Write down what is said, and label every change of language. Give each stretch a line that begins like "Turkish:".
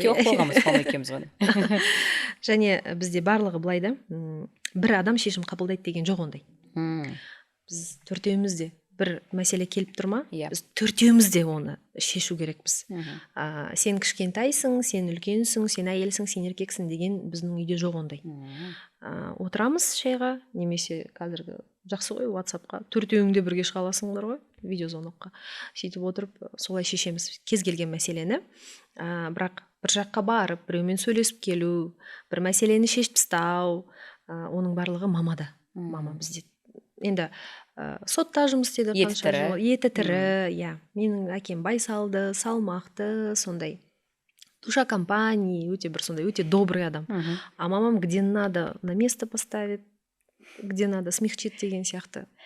Kazakh: екеу қойғанбыз, мама екеуміз ғана. Және бізде барлығы былай да, бір адам шешім қабылдайды деген жоқ ондай. Біз төртеуміз де бір мәселе келіп тұр ма, Иә. біз төртеуміз де оны шешу керекпіз. Мгм. Сен кішкентайсың, сен үлкенсің, сен әйелсің, сен еркексің деген біздің үйде жоқ ондай. Отырамыз шайға, немесе қазіргі жақсы ғой WhatsApp-қа төртеуің де бірге шыға аласыңдар ғой, видеозвонокқа. Сөйтіп отырып солай шешеміз кез келген мәселені. Бірақ бір жаққа барып, біреумен сөйлесіп келу, бір мәселені шешіп тастау, оның барлығы мамада. Мама бізде енді сотта жұмыс істеді қанша жыл. Еті тірі, иә. Менің әкем байсалды, салмақты, сондай
Russian: душа компании,
Kazakh: өте бір сондай өте
Russian: добрый
Kazakh: адам.
Russian: А
Kazakh: мамам
Russian: где надо на место поставит, где надо смягчит
Kazakh: деген сияқты.